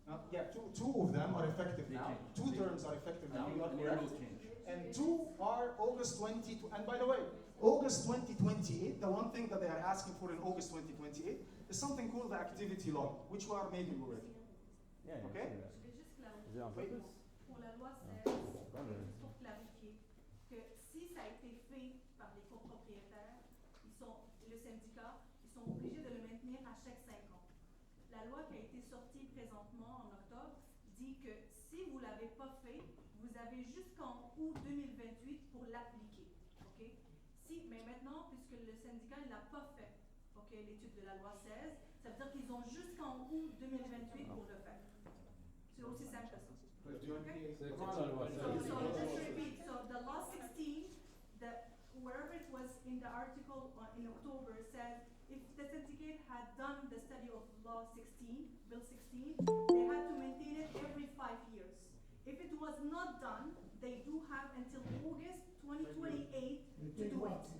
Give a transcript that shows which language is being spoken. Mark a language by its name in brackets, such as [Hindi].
[English] Yeah, two of them are effective now. Two terms are effective now. You are correct. And two are August 20. And by the way, August 2028. The one thing that they are asking for in August 2028 is something called the activity law, which we are making already. Okay. [French] Je vais juste clarifier. Pour la loi 16, pour clarifier que si ça a été fait par les copropriétaires, le syndicat, ils sont obligés de le maintenir à chaque 5 ans. La loi qui a été sortie présentement en octobre dit que si vous ne l'avez pas fait, vous avez jusqu'en août 2028 pour l'appliquer. Okay? Mais maintenant, puisque le syndicat ne l'a pas fait, l'étude de la loi 16, ça veut dire qu'ils ont jusqu'en août 2028 pour le faire. C'est aussi simple que ça. [English] Okay? So just to repeat, so the law 16, wherever it was in the article in October, said if the syndicate had done the study of law 16, bill 16, they had to maintain it every 5 years. If it was not done, they do have until August 2028 to do it.